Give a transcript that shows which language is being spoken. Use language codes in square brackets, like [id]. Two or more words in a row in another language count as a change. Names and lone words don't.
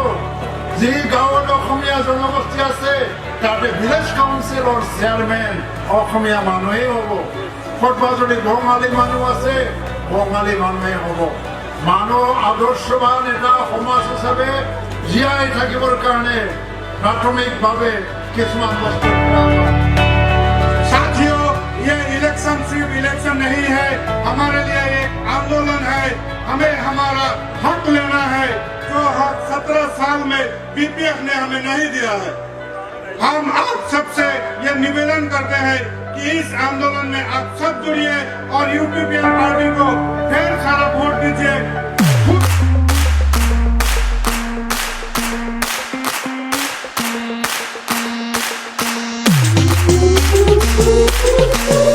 [as] যি গাঁৱত অসমীয়া জনগোষ্ঠী আছে তাতে ভিলেজ কাউন্সিলৰ চেয়াৰমেন অসমীয়া মানুহেই হ'ব। ক'ৰবাত যদি বঙালী মানুহ আছে বঙালী মানুহে হ'ব। মানৱ আদৰ্শবান এটা সমাজ হিচাপে জীয়াই থাকিবৰ কাৰণে প্ৰাথমিকভাৱে কিছুমান বস্তু। [hi] साथियों, ये इलेक्शन सिर्फ इलेक्शन नहीं है, हमारे लिए एक आंदोलन है। हमें हमारा हक लेना है, जो हक 17 साल में BPF ने हमें नहीं दिया है। हम आप सबसे ये निवेदन करते हैं कि इस आंदोलन में आप सब जुड़िए और UPPL पार्टी को ढेर सारा वोट दीजिए।